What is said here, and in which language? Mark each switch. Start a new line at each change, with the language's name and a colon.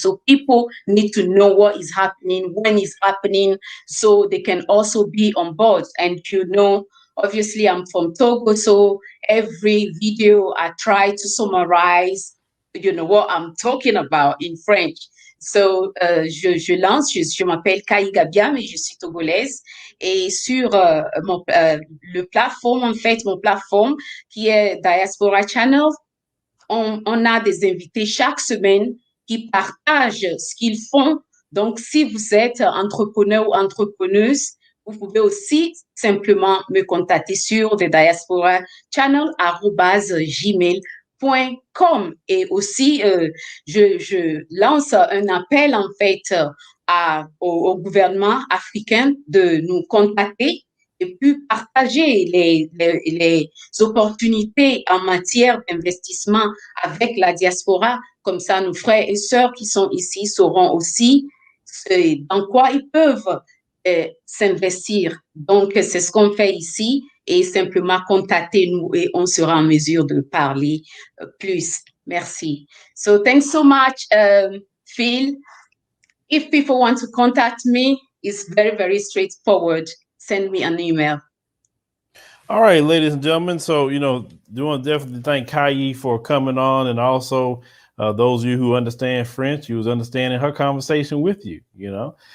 English: So people need to know what is happening, when it's happening, so they can also be on board. And obviously I'm from Togo, so every video I try to summarize, what I'm talking about in French.
French: So, je lance, je m'appelle Kai Gabiam et je suis togolaise. Et sur le plateforme, en fait, mon plateforme qui est Diaspora Channel, on a des invités chaque semaine qui partagent ce qu'ils font Donc, si vous êtes entrepreneur ou entrepreneuse, vous pouvez aussi simplement me contacter sur thediaspora.channel@gmail.com. Et aussi, je lance un appel en fait au gouvernement africain de nous contacter et puis partager les opportunités en matière d'investissement avec la diaspora. Comme ça, nos frères et sœurs qui sont ici sauront aussi dans quoi ils peuvent s'investir. Donc, c'est ce qu'on fait ici et simplement contactez-nous et on sera en mesure de parler plus. Merci.
English: So, thanks so much, Phil. If people want to contact me, it's very, very straightforward. Send me an email. All right, ladies and gentlemen. So, you know, I want to definitely thank Kayi for coming on, and also those of you who understand French, you was understanding her conversation with you, you know.